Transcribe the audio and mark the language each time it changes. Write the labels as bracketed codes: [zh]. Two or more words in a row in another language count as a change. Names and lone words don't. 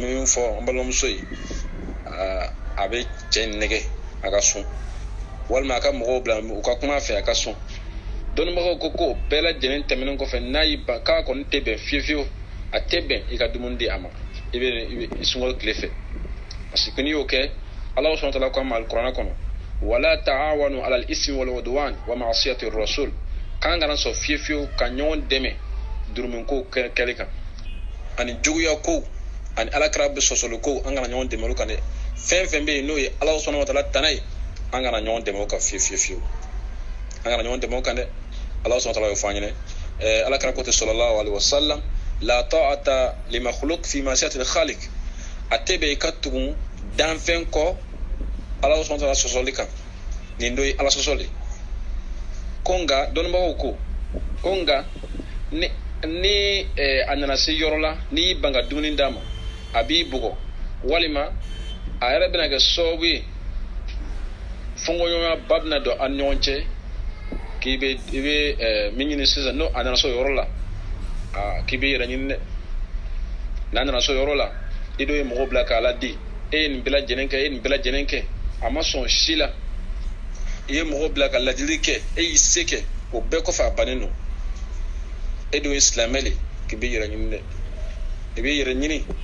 [bm] min fɔ an balimamuso ye a bɛ cɛ nɛgɛ a ka sun walima a ka mɔgɔw bila u ka kuma fɛ a ka sun dɔnnibagaw ko k'o bɛɛ lajɛlen tɛmɛnen kɔfɛ n'a y'i ban k'a kɔni tɛ bɛn fiyewu a tɛ bɛn i ka dumuni di a ma i bɛ sunkalo tile fɛ [fr] parce que [bm] n'i y'o kɛ ala [ar] سبحانه وتعالى [bm] ko a ma alikuranɛ kɔnɔ wala [ar] تعاونوا على الإثم والعدوان ومعصية [bm] rasul kan kana sɔn fiyewu ka ɲɔgɔn dɛmɛ juruminko kɛli kan ani juguya ko ani alakira be sɔsɔli ko an kana ɲɔgɔn dɛmɛ o kan dɛ fɛn fɛn bɛ yen n'o ye ala [ar] سبحانه وتعالى [bm] tana ye an kana ɲɔgɔn dɛmɛ o kan fiyewu an kana ɲɔgɔn dɛmɛ o kan dɛ ala [ar] سبحانه وتعالى [bm] y'o fɔ an ɲɛna alakira ko ten [ar] صلى الله عليه وسلم لا طاعة لمخلوق في معصية الخالق [bm] a tɛ bɛn i ka tugun danfɛn kɔ ala [ar] سبحانه وتعالى [bm] sɔsɔli kan nin do ye ala sɔsɔli ko nka dɔnnibagaw ko nka ni a nana se yɔrɔ la n'i y'i ban ka dumuni d'a ma a b'i bugɔ walima a yɛrɛ bɛna kɛ sababu ye fɔnkɔɲɔgɔnya ba bɛna don an ni ɲɔgɔn cɛ k'i bɛ min ɲini sisan n'o a nana so yɔrɔ la k'i bɛ yɛrɛ ɲini dɛ n'a nana so yɔrɔ la i dɔ ye mɔgɔw bila k'a ladi e ye nin bɛɛ lajɛlen kɛ a ma sɔn si la i ye mɔgɔw bila ka ladili kɛ e y'i se kɛ o bɛɛ kɔfɛ a bannen don e dun ye silamɛ le k'i bɛ yɛrɛ ɲini dɛ i bɛ yɛrɛ ɲini